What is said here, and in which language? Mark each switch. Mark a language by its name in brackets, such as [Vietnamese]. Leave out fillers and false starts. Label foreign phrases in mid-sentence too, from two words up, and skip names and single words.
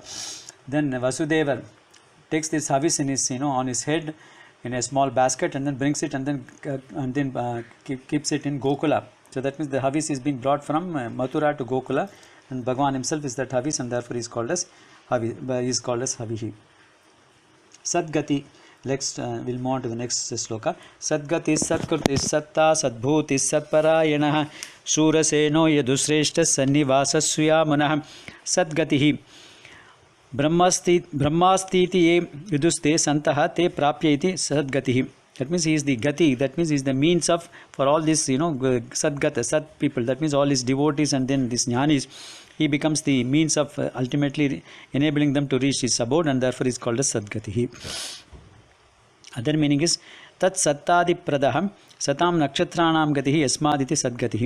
[English] Then Vasudeva takes this Havis in his, on his head in a small basket and then brings it and then keeps it in Gokula. So that means the Havis is being brought from Mathura to Gokula, and Bhagavan himself is that Havis, and therefore he is called as Havihi. Sadgati. Next, we'll move on to the next sloka. [Sanskrit] सद्गति सत्कृति सत्ता सद्भूति सत्परायण शूरसेनः यदुश्रेष्ठः सन्निवासस्य मुनः सद्गतिः ब्रह्मास्तीति ये युदुस्ते सन्तः ते प्राप्य इति सद्गतिः. [English] That means he is the Gati, that means he is the means of, for all this, Sadgata, Sat people, that means all his devotees and then these Jnanis, he becomes the means of ultimately enabling them to reach his abode, and therefore he is called as Sadgatihi. Other meaning is [Sanskrit] तत् सत्तादि प्रदहम् सताम् नक्षत्राणाम् गतिः यस्मादिति सद्गतिः.